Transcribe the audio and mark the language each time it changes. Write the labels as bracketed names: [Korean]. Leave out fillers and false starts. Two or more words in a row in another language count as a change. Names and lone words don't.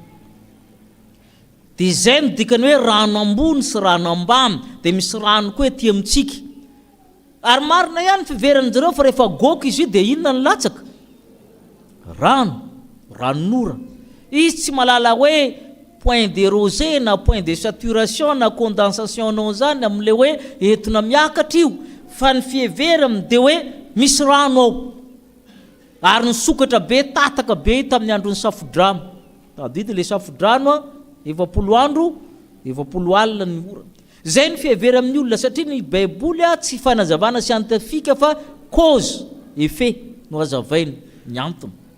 [Malagasy] dia izay no dikany hoe rano ambony sy rano ambany dia misy rano koa ety amintsika ary marina ihany fiverany zareo fa rehefa goka izy io dia inona ny latsaka ranonora izy tsy malala hoe [French] point de rosé [Malagasy] na [French] point de saturation [Malagasy] na condensation nao zany amin'le hoe entona miakatra io fa ny fieverany dia hoe misy rano ao ary nisokatra be tataka be tamin'ny andron'ny safodrano tadity le safodrano a 20 andro 20 alina ny ora zay ny fievera amin'ny olona satria ny baiboly a tsy fanazavana scientifique fa [French] cause effet [Malagasy] no azavainy ny antony